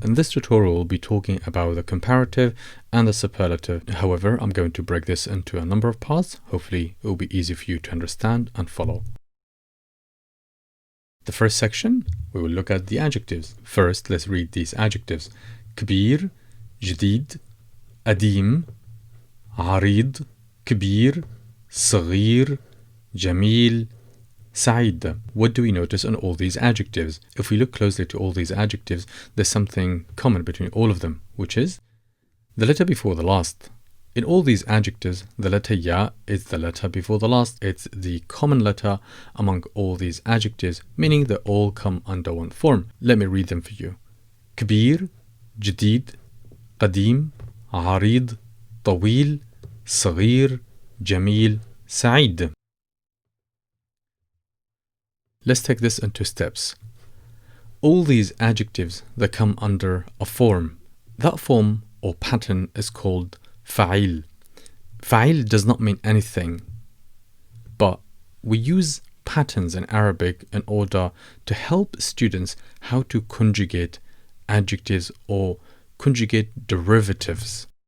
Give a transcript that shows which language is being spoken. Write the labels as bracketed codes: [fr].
[en] In this tutorial, we'll be talking about the comparative and the superlative. However, I'm going to break this into a number of parts. Hopefully, it will be easy for you to understand and follow. The first section, we will look at the adjectives. First, let's read these adjectives. [ar] كبير, جديد, قديم, عريض, كبير, صغير, جميل, سعيد. [en] What do we notice in all these adjectives? If we look closely to all these adjectives, there's something common between all of them, which is the letter before the last. In all these adjectives, the letter ya is the letter before the last. It's the common letter among all these adjectives, meaning they all come under one form. Let me read them for you. [ar] كبير, جديد, قديم, عريض, طويل, صغير, جميل, سعيد. [en] Let's take this into steps. All these adjectives that come under a form, that form or pattern is called fa'il. Fa'il does not mean anything, but we use patterns in Arabic in order to help students how to conjugate adjectives or conjugate derivatives.